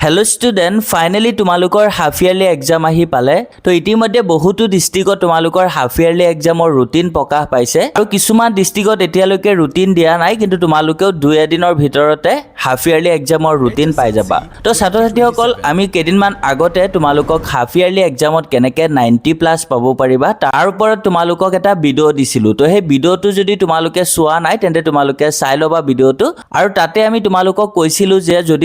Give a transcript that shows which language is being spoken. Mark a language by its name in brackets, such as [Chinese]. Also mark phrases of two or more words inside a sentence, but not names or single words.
[English] hello student finally [Assamese] तुमालुकर [English] half yearly exam [Assamese] आহি পালে তো ইতিমধ্যে বহুতো ডিস্ট্ৰিক্টত তুমালুকৰ [English] half yearly exam [Assamese] ৰুটিন প্ৰকাশ পাইছে আৰু কিছুমান ডিস্ট্ৰিক্টত এতিয়ালৈকে ৰুটিন দিয়া নাই কিন্তু তুমালুকেও 2 এদিনৰ ভিতৰতে [English] half yearly exam [Assamese] ৰুটিন পাই যাবা তো ছাত্ৰ-ছাত্ৰীসকল আমি কেদিনমান আগতে তুমালুকক [English] half yearly exam [Assamese] কেনেকে 90 প্লাস পাব পাৰিবা তাৰ ওপৰত তুমালুকক এটা ভিডিও দিছিলো তো সেই ভিডিওটো যদি তুমালুকে চোৱা নাই তেন্তে তুমালুকে চাই লবা ভিডিওটো আৰু তাতে আমি তুমালুকক কৈছিলো যে যদি